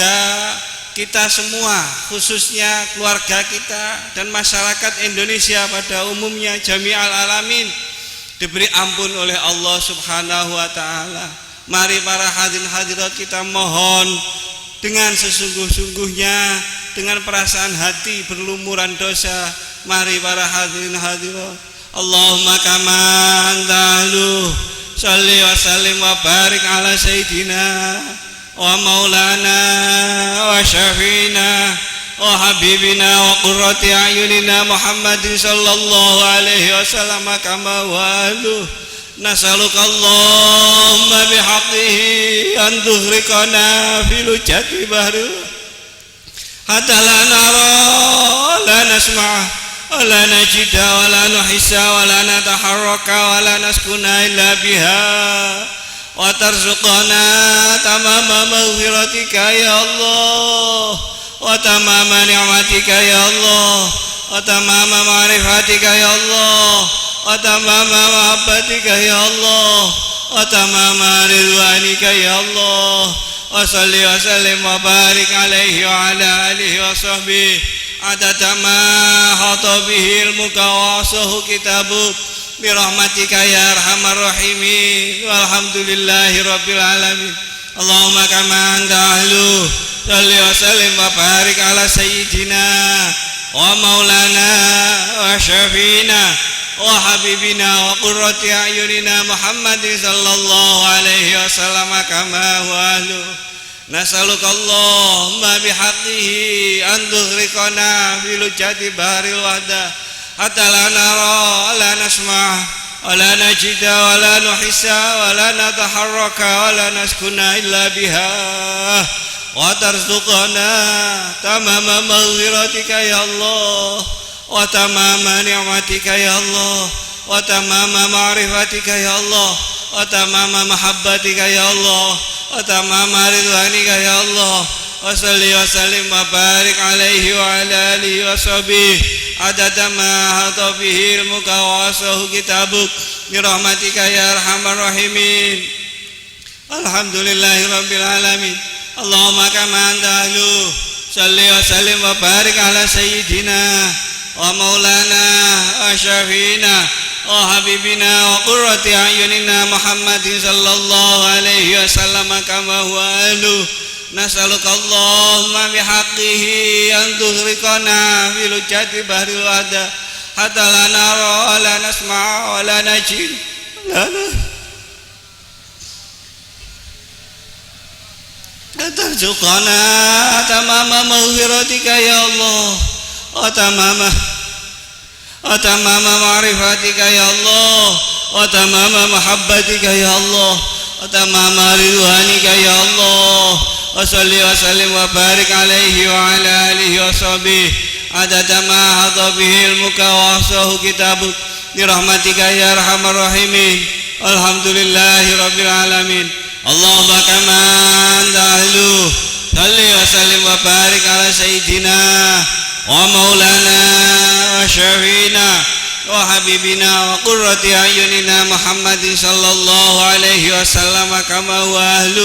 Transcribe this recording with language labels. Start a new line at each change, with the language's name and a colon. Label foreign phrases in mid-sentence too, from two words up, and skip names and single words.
Indonesian: Semoga kita semua, khususnya keluarga kita dan masyarakat Indonesia pada umumnya
Arabic: جميع العالمين,
Indonesian: diberi ampun oleh Allah
Arabic: سبحانه وتعالى.
Indonesian: Mari para hadirin hadirat kita mohon dengan sesungguh-sungguhnya, dengan perasaan hati berlumuran dosa. Mari para hadirin hadirat,
Arabic: اللهم كما أنت أهله، صل وسلم وبارك على سيدنا ومولانا وشفيعنا وحبيبنا وقرة أعيننا محمد صلى الله عليه وسلم كما ولو. نسألك اللهم بحقه أن تغرقنا في لجة بحر حتى لا نرى لا نسمع ولا نجد ولا نحس ولا نتحرك ولا نسكن إلا بها وترزقنا تمام مغفرتك يا الله وتمام نعمتك يا الله وتمام معرفتك يا الله وتمام محبتك يا الله وتمام رضوانك يا الله وصل وسلم وبارك عليه وعلى آله وصحبه عدد ما أحاط به علمك وأحصاه كتابك برحمتك يا أرحم الراحمين والحمد لله رب العالمين. اللهم كما أنت أهله، صل وسلم وبارك على سيدنا ومولانا وشفيعنا وحبيبنا وقرة أعيننا محمد صلى الله عليه وسلم كما هو أهله. نسألك اللهم بحقه أن تغرقنا في لجة بحر الوحدة حتى لا نرى ولا نسمع ولا نجد ولا نحس ولا نتحرك ولا نسكن إلا بها وترزقنا تمام مغفرتك يا الله وتمام نعمتك يا الله وتمام معرفتك يا الله وتمام محبتك يا الله وتمام رضوانك يا الله وصل وسلم وبارك عليه وعلى آله وصحبه عدد ما أحاط به علمك وأحصاه كتابك برحمتك يا أرحم الراحمين. الحمد لله رب العالمين. اللهم كما أنت أهله، صل وسلم وبارك على سيدنا ومولانا وشفيعنا وحبيبنا وقرة أعيننا محمد صلى الله عليه وسلم كما هو أهله. نسألك اللهم بحقه أن تغرقنا في لجة بحر الوحدة حتى لا نرى ولا نسمع ولا نجد لا ترزقنا تمام مغفرتك يا الله وتمام معرفتك يا الله وتمام محبتك يا الله وتمام رضوانك يا الله وصل وسلم وبارك عليه وعلى آله وصحبه عدد ما أحاط به علمك وأحصاه كتابك برحمتك يا أرحم الراحمين. الحمد لله رب العالمين. اللهم كما أنت أهله، صل وسلم وبارك على سيدنا ومولانا وشفيعنا وحبيبنا وقرة أعيننا محمد صلى الله عليه وسلم كما هو أهله.